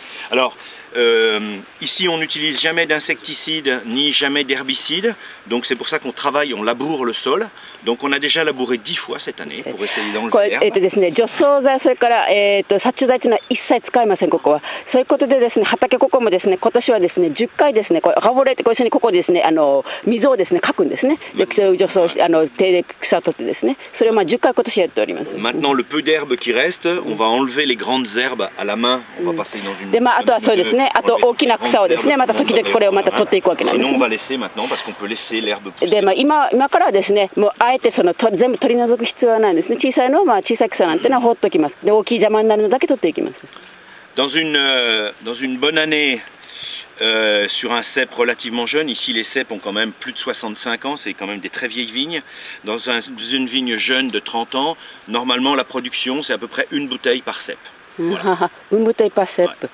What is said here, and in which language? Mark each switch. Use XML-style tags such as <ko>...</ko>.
<fr>Alors, ici on n'utilise jamais d'insecticides ni jamais d'herbicides, donc c'est pour ça qu'on travaille, on laboure le sol. Donc on a déjà labouré 10 fois cette année pour essayer d'enlever l'herbe.</fr> <ja>ですね、除草剤、それから殺虫剤というのは一切使いません、ここは。そういうことでですね、畑ここもですね、今年はですね、10回ですね、ラボレってここですね、水をですね、かくんですね。で、除草手で草を取ってですね、それを10回今年やっております。</ja> <fr>Maintenant le peu d'herbe qui reste, on va enlever les grandes herbes à la main, on va passer dans une...</fr> <ja>で、あとはそうですね、あと大きな草をですね、また時々これをまた取っていくわけなんです。</ja> <fr>Sinon on va laisser maintenant parce qu'on peut laisser l'herbe pousser.</fr> <ja>で、今からはですね、もうあえて全部取り除く必要はないんですね。小さいのは小さい草なんてのは放っておきます。で、大きい邪魔になるのだけ取っていきます。</ja> <fr>Dans une bonne année, sur un cep relativement jeune, ici les ceps ont quand même plus de 65 ans, c'est quand même des très vieilles vignes. Dans une vigne jeune de 30 ans, normalement la production c'est à peu près une bouteille par cep. Voilà. Une bouteille par cep.</fr>